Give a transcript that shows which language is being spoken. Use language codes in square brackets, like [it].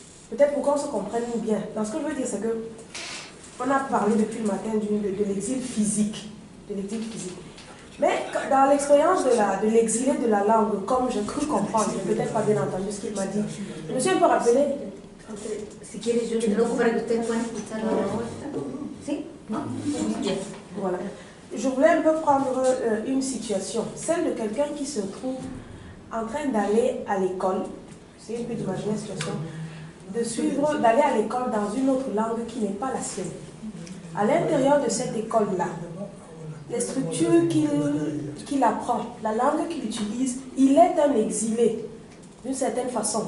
[fr] Peut-être pour qu'on se comprenne bien. Donc ce que je veux dire, c'est que on a parlé depuis le matin de l'exil physique. De l'exil physique. Mais dans l'expérience de l'exilé de la langue, comme j'ai cru comprendre, je n'ai peut-être pas bien entendu ce qu'il m'a dit, je me suis un peu rappelé. [es] Si quieres, yo te lo hago para que ustedes puedan escuchar la respuesta. ¿Sí? ¿No? Bien. [fr] Voilà. Je voulais un peu prendre une situation, celle de quelqu'un qui se trouve en train d'aller à l'école, c'est un peu d'imaginer la situation, d'aller à l'école dans une autre langue qui n'est pas la sienne. À l'intérieur de cette école-là, les structures qu'il apprend, la langue qu'il utilise, il est un exilé d'une certaine façon.